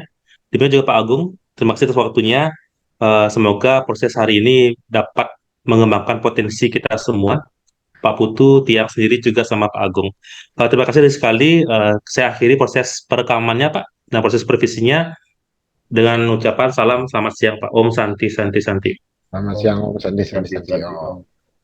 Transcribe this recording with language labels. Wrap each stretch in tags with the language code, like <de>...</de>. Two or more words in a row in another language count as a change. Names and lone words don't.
<id>Demikian juga Pak Agung, terima kasih atas waktunya. Semoga proses hari ini dapat mengembangkan potensi kita semua. Pak Putu, Tiang sendiri juga sama Pak Agung. Terima kasih sekali. Saya akhiri proses perekamannya Pak, dan proses supervisinya dengan ucapan salam selamat siang Pak.</id> <sa>ॐ शान्ति शान्ति शान्ति.</sa> <id>Selamat siang, Om Sandi. Nanti,</id>